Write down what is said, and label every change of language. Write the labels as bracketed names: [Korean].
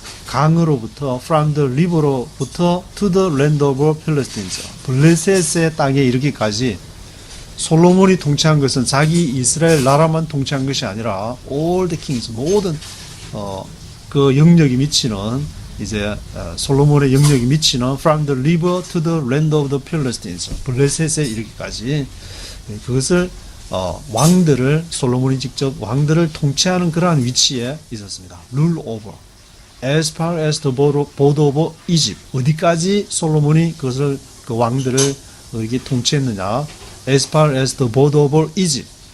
[Korean] 강으로부터 [English] from the river로부터 to the land of Philistines. [Korean] 블레셋의 땅에 이르기까지 솔로몬이 통치한 것은 자기 이스라엘 나라만 통치한 것이 아니라 all the kings 모든 그 영역이 미치는 이제 솔로몬의 영역이 미치는 [English] from the river to the land of the Philistines. [Korean] 블레셋에 이르기까지 그것을 왕들을 솔로몬이 직접 왕들을 통치하는 그러한 위치에 있었습니다. [English] rule over. As far as the border of Egypt. [Korean] 어디까지 솔로몬이 그것을 그 왕들을 이렇게 통치했느냐? [English] As far as the border of Egypt.